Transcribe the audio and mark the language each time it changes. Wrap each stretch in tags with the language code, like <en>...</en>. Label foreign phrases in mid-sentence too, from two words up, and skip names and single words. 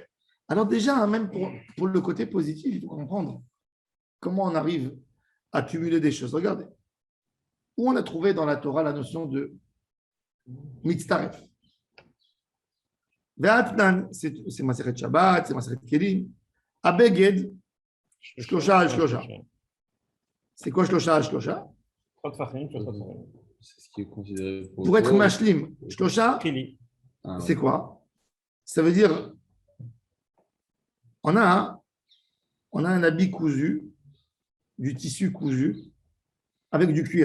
<fr>Alors, déjà, même pour le côté positif, il faut comprendre comment on arrive à cumuler des choses. Regardez, où on a trouvé dans la Torah la notion de mitzaref. Ve'atnan, c'est Maseret Shabbat, c'est Maseret Kelim.</fr> <he>בבגד, שלושה על שלושה.</he> <fr>C'est quoi</fr> <he>שלושה על שלושה?</he> <fr>C'est ce qui est considéré Pour être mashlim, shlosha, c'est quoi? Ça veut dire, on a on a un habit cousu, du tissu cousu, avec du cuir.</fr>